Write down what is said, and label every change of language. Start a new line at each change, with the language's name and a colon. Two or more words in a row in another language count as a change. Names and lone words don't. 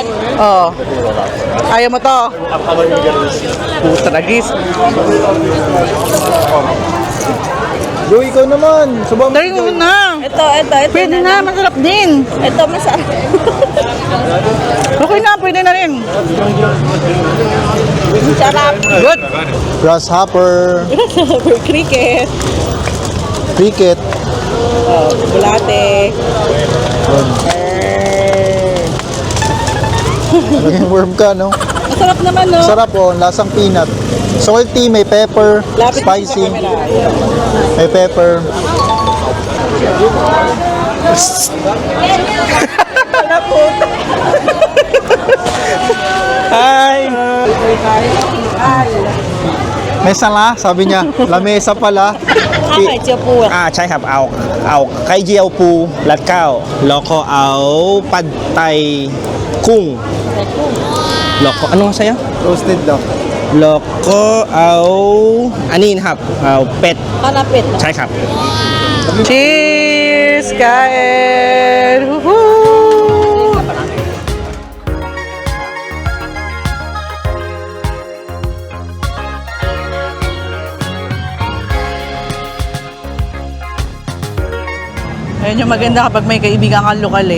Filipino: Oh. Ayaw mo to? Puta nagis. Joy, ikaw naman. Subuhan mo si Try mo Joy. na. Ito Pwede na. Masarap din. Ito masarap. Okay na. Pwede na rin. Sarap. Good. Grasshopper, Cricket. cricket. Bulate. Naging worm ka, no? Masarap naman, no? Sarap oh, lasang
English: peanut. Salty,
Filipino: may pepper, Lapit mo sa spicy, camera. may pepper. Hi! Mesa la, sabi niya. Lamesa pala.
Thai: ใช่ครับเอาไข่เจียวปูรัดข้าวแล้วก็เอาปัดไตกุ้งแล้วก็
Filipino: ano saya Roasted daw.
Thai: แล้วก็เอาอันนี้นะครับเอาเป็ด
Filipino: Kanapit.
Thai: ใช่ครับ
Filipino: Cheers! Kain! Woohoo! Ayun yung maganda kapag may kaibigan kang lokal eh.